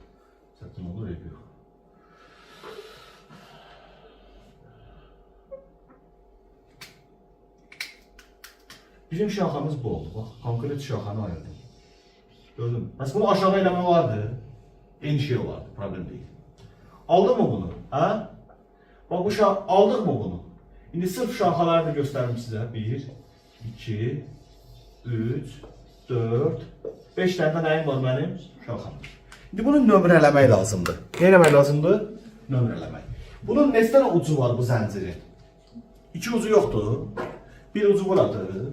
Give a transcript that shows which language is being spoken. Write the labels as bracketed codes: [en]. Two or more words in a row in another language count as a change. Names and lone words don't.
[az] Çətin olur, ev yox. Bizim şaxamız bu oldu. Bax, konkret şaxanı ayırdım. Gördün mü? Bəs bunu aşağı eləmə vardı. Eyni şey olardı, [tr] problem değil. Aldın mı bunu? Ha? Bak bu aldık mı bunu? [az] İndi sırf şaxaları da göstərim sizə. 1, 2, 3, 4, 5 tane nəyim var mənim? Şaxam. İndi bunu nömrələmək lazımdır. Nə eləmək lazımdır? Nömrələmək. Bunun neçə dənə ucu var bu zəncirin? 2 ucu yoxdur. Bir ucu buradır.